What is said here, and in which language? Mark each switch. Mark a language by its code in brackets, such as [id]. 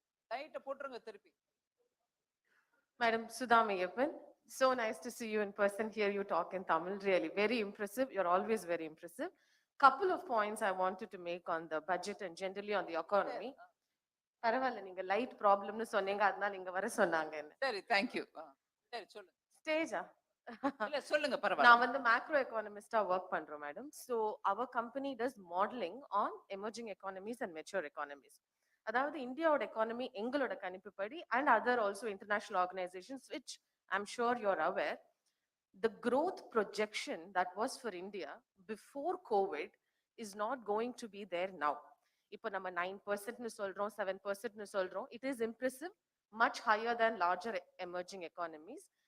[ta] லைட்ட போட்டுருங்க திருப்பி [en] Madam Sudha Mayappan, so nice to see you in person. Hear you talk in Tamil. Really, very impressive. You're always very impressive. Couple of points I wanted to make on the budget and generally on the economy. [ta] பரவாயில்ல, நீங்க light ப்ராப்ளம்னு சொன்னீங்க, அதனால இங்க வர சொன்னாங்க என்ன. சரி தேங்க்யூ சரி சொல்லுங்க ஸ்டேஜா? இல்ல சொல்லுங்க பரவாயில்ல நான் வந்து மேக்ரோ எக்கானமிஸ்டா ஒர்க் பண்றோம் madam. [en] So our company does modeling on emerging economies and mature economies. [ta] அதாவது இந்தியாவோட எக்கானமி எங்களோட கணிப்புப்படி [en] And other also international organisations which I'm sure you are aware, the growth projection that was for India before COVID is not going to be there now. [ta] இப்போ நம்ம 9% னு சொல்றோம், [en] 7% னு சொல்றோம். It is impressive, much higher than larger emerging economies.